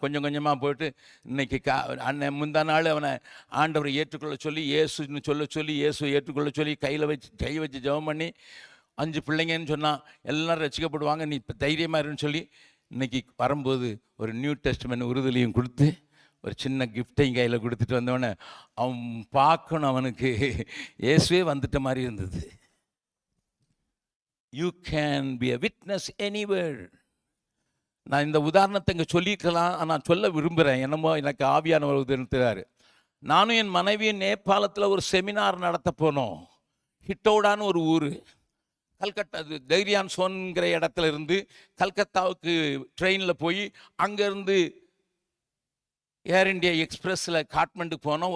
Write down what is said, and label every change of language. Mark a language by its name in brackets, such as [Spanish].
[Tamil] கொஞ்சம் கொஞ்சமாக போயிட்டு இன்னைக்கு அண்ணன் முந்தா நாள் அவனை ஆண்டவரை ஏற்றுக்கொள்ள சொல்லி இயேசுன்னு சொல்லி இயேசு ஏற்றுக்கொள்ள சொல்லி கை வச்சு ஜெபம் பண்ணி 5 பிள்ளைங்கன்னு சொன்னான். எல்லோரும் ரசிக்கப்படுவாங்க, நீ இப்போ தைரியமாக இருன்னு சொல்லி இன்னைக்கு வரும்போது ஒரு நியூ டெஸ்ட்மென்ட் உறுதலையும் கொடுத்து ஒரு சின்ன கிஃப்டையும் கையில் கொடுத்துட்டு வந்தவொடனே அவன் பார்க்கணும், அவனுக்கு இயேசுவே வந்துட்ட மாதிரி இருந்தது. [English] You can be a witness anywhere. [Tamil] நான் இந்த உதாரணத்தை இங்கே சொல்லிக்கலாம், நான் சொல்ல விரும்புகிறேன். என்னமோ எனக்கு ஆவியானவர் உதவினார். நானும் என் மனைவியும் நேபாளத்தில் ஒரு செமினார் நடத்த போனோம். ஹிட்டோடான்னு ஒரு ஊர், கல்கத்தா, தைரியான் சோன்கிற இடத்துல இருந்து கல்கத்தாவுக்கு ட்ரெயினில் போய் அங்கேருந்து ஏர் இண்டியா எக்ஸ்பிரஸில் காட்மண்டுக்கு போனோம்.